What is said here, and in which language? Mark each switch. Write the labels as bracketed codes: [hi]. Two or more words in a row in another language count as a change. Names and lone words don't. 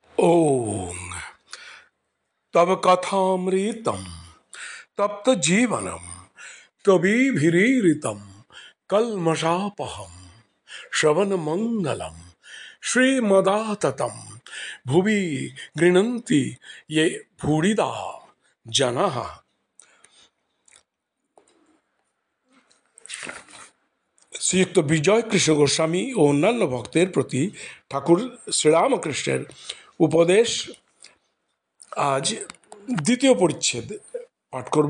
[sa] ओम तब कथामृतम तप्त जीवनम कविभिरीरितम कल्मषापहम श्रवण मंगलम श्रीमदाततम भुवि गृह्णन्ति ये भूरिदा जनाः। [bn] শ্রীযুক্ত বিজয় কৃষ্ণ গোস্বামী ও অন্যান্য ভক্তের প্রতি ঠাকুর শ্রীরামকৃষ্ণের উপদেশ। আজ দ্বিতীয় পরিচ্ছেদ পাঠ করব।